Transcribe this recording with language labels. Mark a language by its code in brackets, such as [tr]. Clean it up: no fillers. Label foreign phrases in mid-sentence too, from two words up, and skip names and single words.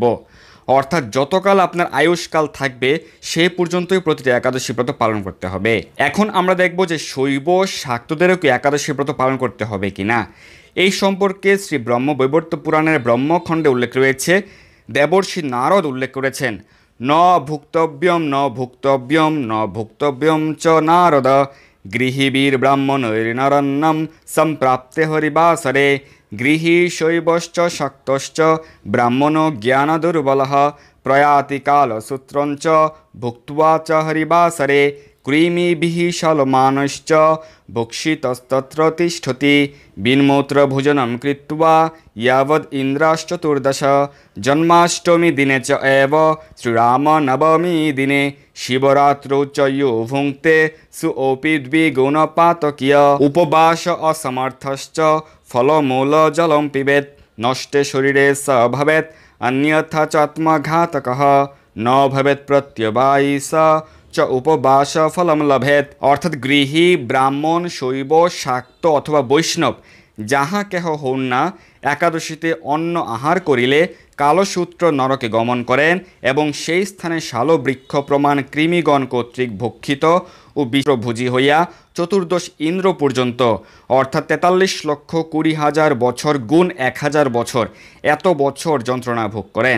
[bn] অর্থাৎ যতকাল আপনার আয়ুষ্কাল থাকবে সেই পর্যন্তই প্রতিটি একাদশী ব্রত পালন করতে হবে। এখন আমরা দেখব যে শৈব শাক্তদেরও কি একাদশী ব্রত পালন করতে হবে কিনা। এই সম্পর্কে শ্রী ব্রহ্মবৈবর্ত পুরাণের ব্রহ্মখণ্ডে উল্লেখ রয়েছে, দেবর্ষি নারদ উল্লেখ করেছেন, [sa] ন ভুক্তব্যম ন ভুক্তব্যম ন ভুক্তব্যম চ নারদ গৃহীবীর ব্রাহ্মণৈর্নরন্নম সম্প্রাপ্তে হরিবাসরে। গৃহী শৈবশ্চ শাক্তশ্চ ব্রাহ্মণো জ্ঞান দুর্বলঃ প্রয়াতি কালসূত্রঞ্চ ভুক্ত্বা চ হরিবাসরে। কৃমিভিঃ শলমানশ্চ ভক্ষিতস্তত্র তিষ্ঠতি বিন্মূত্রভোজনম কৃত্বা यावद् इन्द्राश्चतुर्दश। जन्माष्टमी दिने च एव श्रीरामनवमी दिने शिवरात्रौ च यो भुङ्क्ते सुओपि द्विगुणपातकीय। उपवास असमर्थश्च फलमूलजलं पिबेत् नष्टे शरीरे स भवेत् अन्यथा च आत्मघातकः न भवेत् प्रत्यवायी स च उपवास फलम लभेत। [bn] অর্থাৎ গৃহী ব্রাহ্মণ শৈব শাক্ত অথবা বৈষ্ণব যাহা কেহ হন না, একাদশীতে অন্ন আহার করিলে কালসূত্র নরকে গমন করেন এবং সেই স্থানে শালবৃক্ষ প্রমাণ কৃমিগণ কর্তৃক ভক্ষিত ও বিষভোজী হইয়া চতুর্দশ ইন্দ্র পর্যন্ত অর্থাৎ 43,20,000 বছর গুণ 1000 বছর এত বছর যন্ত্রণা ভোগ করেন।